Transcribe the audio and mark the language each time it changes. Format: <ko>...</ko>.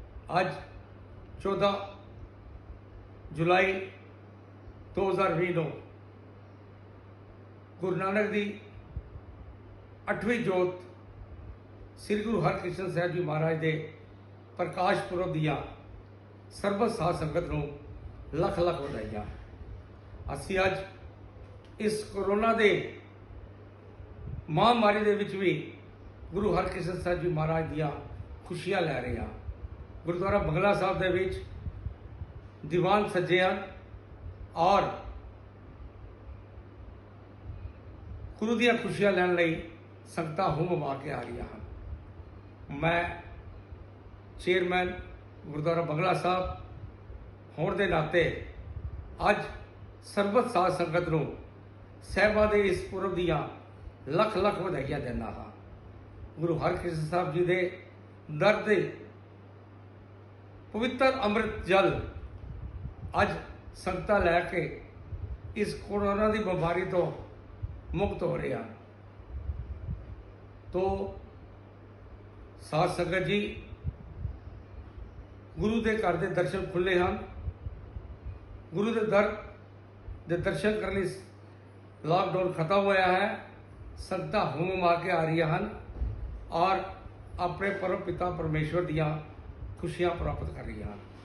<pa>अज 14 जुलाई 2020 ਨੂੰ गुरु नानक दी 8वीं जोत श्री गुरु हरकृष्ण साहब जी महाराज के प्रकाश पुरब दियां ਸਰਬਤ ਸਾਧ ਸੰਗਤ ਨੂੰ ਲੱਖ ਲੱਖ ਵਧਾਈਆਂ। ਅਸੀਂ ਅੱਜ ਇਸ ਕੋਰੋਨਾ ਦੇ ਮਹਾਮਾਰੀ ਦੇ ਵਿੱਚ ਵੀ ਗੁਰੂ ਹਰਕ੍ਰਿਸ਼ਨ ਸਾਹਿਬ ਜੀ ਮਹਾਰਾਜ ਦੀਆਂ ਖੁਸ਼ੀਆਂ ਲੈ ਰਹੇ ਹਾਂ। ਗੁਰਦੁਆਰਾ ਬੰਗਲਾ ਸਾਹਿਬ ਦੇ ਵਿੱਚ ਦੀਵਾਨ ਸੱਜੇ ਹਨ ਔਰ ਗੁਰੂ ਦੀਆਂ ਖੁਸ਼ੀਆਂ ਲੈਣ ਲਈ ਸੰਗਤਾਂ ਹੁਮ ਕੇ ਆ ਰਹੀਆਂ ਹਨ। ਮੈਂ ਚੇਅਰਮੈਨ ਗੁਰਦੁਆਰਾ ਬੰਗਲਾ ਸਾਹਿਬ ਹੋਣ ਦੇ ਨਾਤੇ ਅੱਜ ਸਰਬਤ ਸਾਧ ਸੰਗਤ ਨੂੰ ਸਾਹਿਬਾਂ ਦੇ ਇਸ ਪੁਰਬ ਦੀਆਂ ਲੱਖ ਲੱਖ ਵਧਾਈਆਂ ਦਿੰਦਾ ਹਾਂ। ਗੁਰੂ ਹਰਕ੍ਰਿਸ਼ਨ ਸਾਹਿਬ ਜੀ ਦੇ ਦਰ ਦੇ ਪਵਿੱਤਰ ਅੰਮ੍ਰਿਤ ਜਲ ਅੱਜ ਸੰਗਤਾਂ ਲੈ ਕੇ ਇਸ ਕੋਰੋਨਾ ਦੀ ਬਿਮਾਰੀ ਤੋਂ ਮੁਕਤ ਹੋ ਰਹੇ ਹਨ। ਤੋ ਸਾਧ ਸੰਗਤ ਜੀ,</pa> <hi>गुरु के घर के दर्शन खुले हैं। गुरु के दर के दर्शन करने लॉकडाउन खत्म होया है। संगतां हुम के आ रही हैं और अपने परम पिता परमेश्वर दियां खुशियां प्राप्त कर रही हैं।</hi>